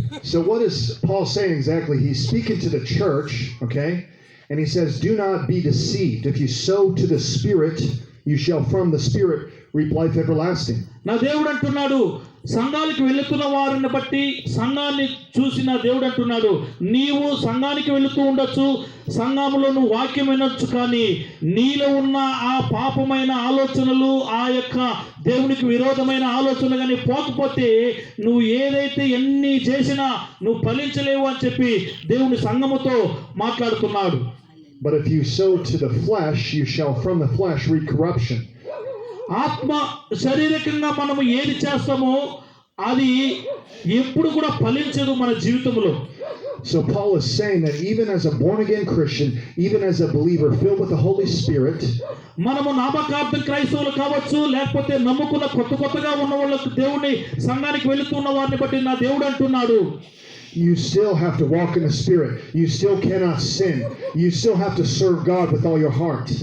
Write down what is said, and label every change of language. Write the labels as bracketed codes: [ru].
[en] So what is Paul saying exactly? He's speaking to the church, okay? And he says, "Do not be deceived. If you sow to the Spirit, you shall from the Spirit reap life everlasting." [te] నా దేవుడు అంటున్నాడు, సంఘానికి వెళుతున్న వారిని బట్టి, సంఘాన్ని చూసిన దేవుడు అంటున్నాడు, నీవు సంఘానికి వెళుతూ ఉండొచ్చు, సంఘంలో నువ్వు వాక్యం వినొచ్చు, కానీ నీలో ఉన్న ఆ పాపమైన ఆలోచనలు, ఆ యొక్క దేవునికి విరోధమైన ఆలోచనలు కానీ పోకపోతే నువ్వు ఏదైతే ఎన్ని చేసినా నువ్వు ఫలించలేవు అని చెప్పి దేవుని సంఘముతో మాట్లాడుతున్నాడు. [en] But if you sow to the flesh, you shall from the flesh reap corruption. [te] ఆత్మ శారీరకంగా మనము ఏది చేస్తామో అది ఎప్పుడు కూడా ఫలించదు మన జీవితంలో. [en] So Paul is saying that even as a born again Christian, even as a believer filled with the Holy Spirit, [te] మనము నామకార్థ క్రైస్తవులు కావచ్చు, లేకపోతే నమ్ముకున్న కొత్తగా ఉన్న వాళ్ళకు దేవుని సంఘానికి వెళుతున్న వారిని బట్టి నా దేవుడు అంటున్నాడు, [en] you still have to walk in the Spirit. You still cannot sin. You still have to serve God with all your heart.